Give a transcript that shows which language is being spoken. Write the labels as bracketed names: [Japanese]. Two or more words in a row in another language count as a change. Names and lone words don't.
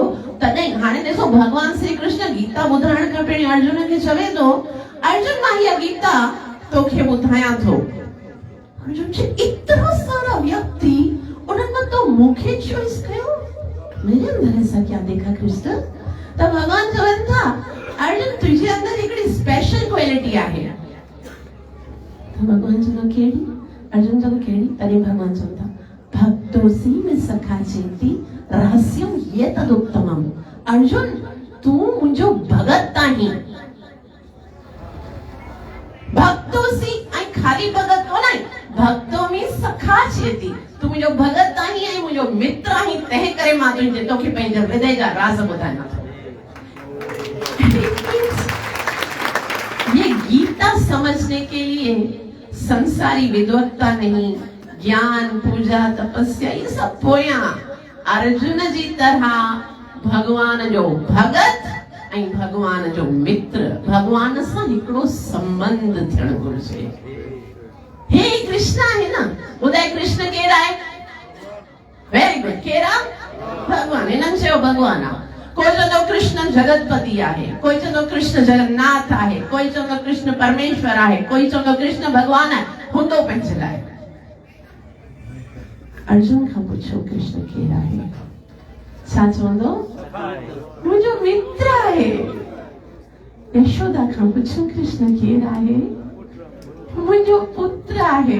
[Sindhi] तॾहिं हाणे ॾिसो भगवान श्री कृष्ण गीता ॿुधाइण खां पहिरीं अर्जुन खे चवे थो, अर्जुन मां हीअ गीता तोखे ॿुधायां थो। अर्जुन चए एतिरा सारा व्यक्ति उन्हनि तो मूंखे चॉइस कयो, [Hindi] मेरे अंदर ऐसा क्या देखा कृष्ण? [Sindhi] त भगवान चवनि था अर्जुन तुझे अंदर हिकिड़ी स्पेशल क्वालिटी आहे। त भगवान चवनि कहिड़ी? अर्जुन चवनि कहिड़ी? तॾहिं भगवान चवनि था [Sanskrit] भक्तोसी में सखा चेती रहस्यम ये तदुत्तमम। [Sindhi] अर्जुन तू मुंहिंजो भगत आहीं, भक्तोसी ऐं खाली भगत कोन आहे, [Sanskrit] भक्तो में सखा चेती, [Sindhi] तू मुंहिंजो भगत आहीं ऐं मुंहिंजो मित्र आहीं, तंहिं करे मां तुंहिंजे तोखे पंहिंजे हृदय जा राज़ ॿुधायां थो। [Hindi] ये गीता समझने के लिए संसारी विद्वत्ता नहीं, ज्ञान पूजा तपस्या ये सब [Sindhi] पोयां अर्जुन जी तरह भगवान जो भगत ऐं भगवान जो मित्र, भगवान सां हिकिड़ो संबंध थियणु घुरिजे। हे कृष्ण आहे न, ॿुधाए कृष्ण केरु आहे? [English] very good, [Sindhi] केरु आहे? भगवान। हिननि चयो भगवान आहे। कोई चवंदो कृष्ण जगतपति आहे, कोई चवंदो कृष्ण जगन्नाथ आहे, कोई चवंदो कृष्ण परमेश्वर आहे, कोई चवंदो कृष्ण भगवान आहे, हूंदो पंहिंजे लाइ। अर्जुन खां पुछो कृष्ण केरु आहे? छा चवंदो? मुंहिंजो मित्र आहे। यशोदा खां पुछो कृष्ण केरु आहे? मुंहिंजो पुत्र आहे।